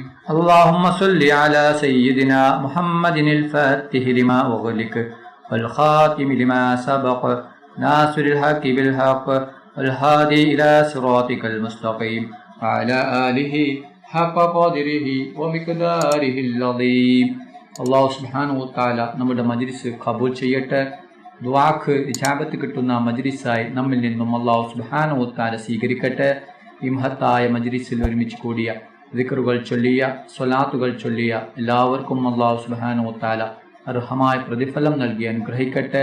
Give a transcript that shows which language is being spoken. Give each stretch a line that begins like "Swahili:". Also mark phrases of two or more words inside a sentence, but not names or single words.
Arabic: اللهم صل على سيدنا محمد الفاتح لما أغلق والخاتم لما سبق ناصر الحق بالحق والهادي إلى صراطك المستقيم وعلى آله حق قدره ومقداره العظيم. الله سبحانه وتعالى
Malayalam: നമ്മുടെ മജ്ലിസ് ഖബൂൽ ചെയ്യട്ടെ. ദുആക്ക് ഇജാബത്ത് കിട്ടുന്ന മജ്ലിസായി നമ്മിൽ നിന്നും
Arabic: الله سبحانه وتعالى
Malayalam: സ്വീകരിക്കട്ടെ. ഈ മഹത്തായ മജ്ലിസിൽ ഒരുമിച്ച് കൂടിയ ദിക്റുകൾ ചൊല്ലിയ സ്വലാത്തുകൾ ചൊല്ലിയ എല്ലാവർക്കും
Arabic: الله سبحانه وتعالى
Malayalam: അർഹമായ പ്രതിഫലം നൽകി അനുഗ്രഹിക്കട്ടെ.